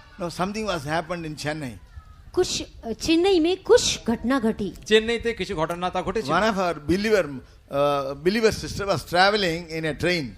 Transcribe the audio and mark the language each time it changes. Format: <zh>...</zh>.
<en>Something was happened in Chennai.</en> <hi>कुछ चेन्नई में कुछ घटना घटी।</hi> <bn>চেন্নাইতে কিছু ঘটনা তা ঘটেছে।</bn> <en>One of our believer sister was traveling in a train.</en>